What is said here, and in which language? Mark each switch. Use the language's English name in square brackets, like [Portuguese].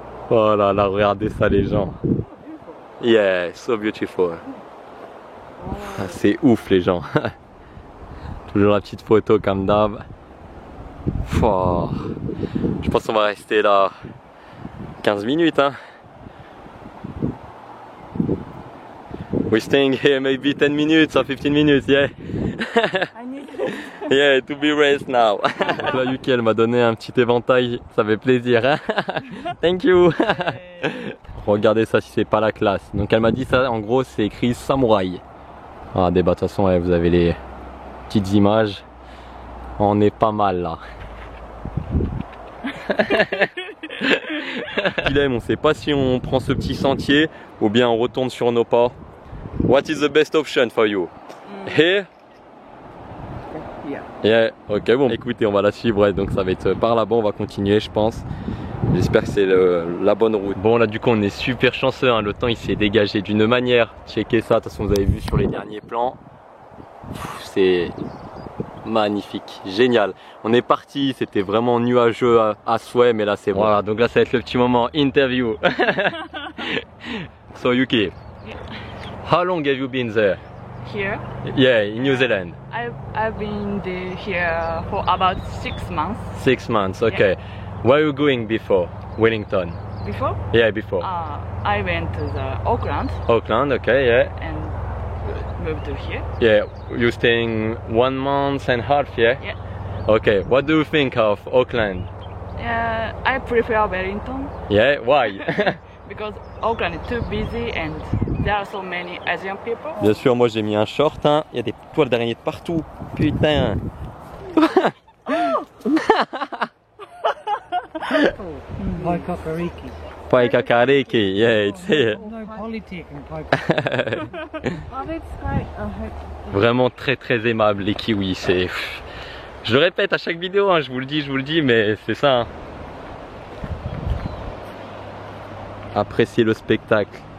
[French] Oh là là, regardez ça les gens. [English] Yeah, so beautiful. [French] C'est ouf les gens. Toujours la petite photo comme d'hab. Je pense qu'on va rester là 15 minutes hein. [English] We're staying here maybe 10 minutes or 15 minutes, yeah. I need Yeah, to be raised now. [French] La Yuki, elle m'a donné un petit éventail, ça fait plaisir. Hein. [English] Thank you. [French] Regardez ça si c'est pas la classe. Donc elle m'a dit ça, en gros c'est écrit samouraï. Ah de toute façon ouais, vous avez les petites images. On est pas mal là. Dilemme, on sait pas si on prend ce petit sentier ou bien on retourne sur nos pas. [English] What is the best option for you? Here? [French] Yeah, ok bon écoutez on va la suivre ouais, donc ça va être par là-bas, on va continuer je pense. J'espère que c'est la bonne route. Bon là du coup on est super chanceux hein. Le temps il s'est dégagé d'une manière. Checkez ça, de toute façon vous avez vu sur les derniers plans. C'est magnifique, génial. On est parti, c'était vraiment nuageux à souhait mais là c'est bon. Voilà donc là ça va être le petit moment interview. [English] So Yuki, how long have you been there? Here? Yeah, in New Zealand. I've been here for about 6 months. 6 months, okay. Yeah. Where are you going before? Wellington? Before? Yeah, before. I went to the Auckland. Auckland, okay, yeah. And moved to here. Yeah, you're staying 1 month and a half, yeah? Yeah. Okay, what do you think of Auckland? I prefer Wellington. Yeah, why? Because Auckland is too busy and there are so many Asian people. [French] Bien sûr, moi j'ai mis un short, hein. Il y a des toiles d'araignée de partout. Putain. Paikakariki. [English] Paikakariki, yeah, it's here. No politic in Paikakariki. [French] Vraiment très très aimable les kiwis, c'est... Je le répète à chaque vidéo, hein, je vous le dis, mais c'est ça. Hein. Appréciez le spectacle.